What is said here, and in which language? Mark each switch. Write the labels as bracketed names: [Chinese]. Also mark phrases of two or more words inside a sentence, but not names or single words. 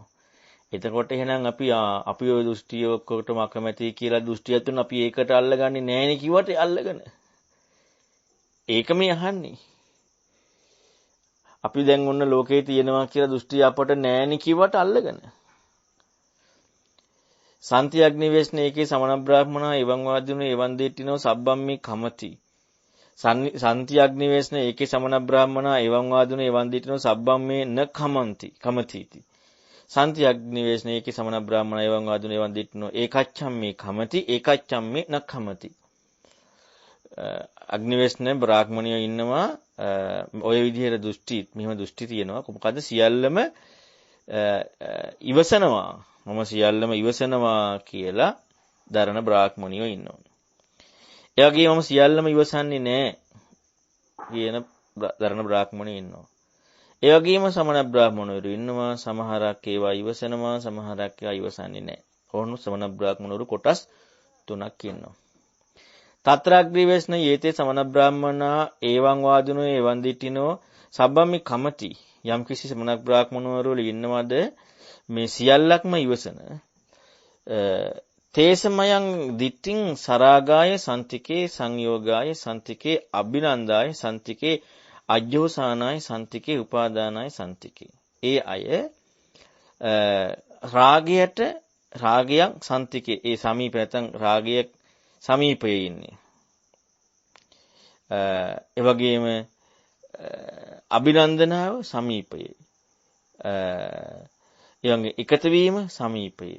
[Sinhala] එතකොට එහෙනම් අපි ওই දෘෂ්ටිය ඔක්කොටම අකමැති කියලා දෘෂ්ටියක් තුන අපි ඒකට අල්ලගන්නේ නැහැ නේ කිව්වට අල්ලගෙන. ඒක මේ අහන්නේ. අපි දැන් ඔන්න ලෝකේ තියෙනවා කියලා දෘෂ්ටි අපට නෑනි කිව්වට අල්ලගෙන. [Pali] සන්ති අග්නිවේශන ඒකේ සමන බ්‍රාහ්මනා එවං වාදිනෝ එවං දෙට්ටිනෝ සබ්බම්මේ කමති. සන්ති අග්නිවේශන ඒකේ සමන බ්‍රාහ්මනා එවං වාදිනෝ එවං දෙට්ටිනෝ සබ්බම්මේ න කමතිති. සන්ති අග්නිවේශන ඒකේ සමන බ්‍රාහ්මනා එවං වාදිනෝ එවං දෙට්ටිනෝ ඒකච්ඡම්මේ කමති ඒකච්ඡම්මේ න කමති. [Sinhala] අග්නිවේශන බ්‍රාහ්මණයෝ ඉන්නවා ඔය විදිහට දෘෂ්ටි මෙහෙම දෘෂ්ටි තියෙනවා. මොකද සියල්ලම ඉවසනවා. මම සියල්ලම ඉවසනවා කියලා දරණ බ්‍රාහ්මණයෝ ඉන්නවා. ඒ වගේම මම සියල්ලම ඉවසන්නේ නැහැ කියන දරණ බ්‍රාහ්මණයෝ ඉන්නවා. ඒ වගේම සමන බ්‍රාහ්මණවරු ඉන්නවා. සමහරක් ඒවා ඉවසනවා, සමහරක් ඒවා ඉවසන්නේ නැහැ. ඕනු සමන බ්‍රාහ්මණවරු කොටස් 3ක් ඉන්නවා. [Pali] තත්‍රාග්‍රීවේශන යේතේ සමන බ්‍රාහ්මනා ඒවං වාදිනෝ ඒවං දිටිනෝ සබ්බම්මි කමති. [Sinhala] යම් කිසි සමන බ්‍රාහ්මණවරු ඉන්නවද මේ සියල්ලක්ම ඉවසන [Pali] තේසමයන් දිට්ඨින් සරාගාය සන්තිකේ සංයෝගාය සන්තිකේ අභිනන්දාය සන්තිකේ අජ්ජෝසානාය සන්තිකේ උපාදානාය සන්තිකේ. [Sinhala] ඒ අය රාගයන් සන්තිකේ ඒ සමීප නැත්නම් රාගය සමීපයේ ඉන්නේ. ඒ වගේම අභිනන්දනාව සමීපයේ. ඊළඟ එකතු වීම සමීපයේ.